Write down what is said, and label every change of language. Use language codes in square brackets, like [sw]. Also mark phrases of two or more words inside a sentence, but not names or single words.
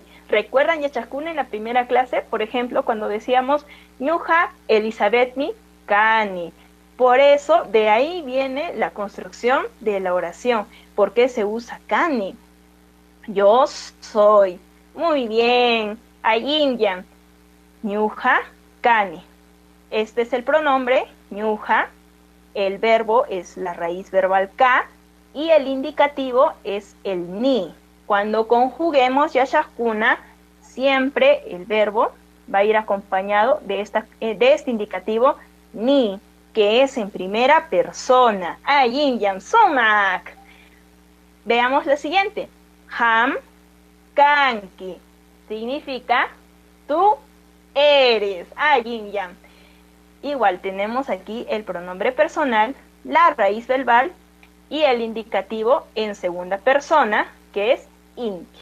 [es] ¿Recuerdan Yachajcuna en la primera clase? Por ejemplo, cuando decíamos [qu] Ñuja Elizabethmi kani. [es] Por eso, de ahí viene la construcción de la oración. ¿Por qué se usa kani? Yo soy. Muy bien. [qu] Ayinyan. Ñuja kani. [es] Este es el pronombre, ñuja. El verbo es la raíz verbal ka. Y el indicativo es el ni. Cuando conjuguemos Yachajcuna, siempre el verbo va a ir acompañado de este indicativo ni, que es en primera persona. [qu] Ayinyan sumak. [es] Veamos la siguiente. [qu] Ham kanki [es] significa tú eres. [qu] Ayinyan. [es] Igual tenemos aquí el pronombre personal, la raíz verbal y el indicativo en segunda persona, que es inki.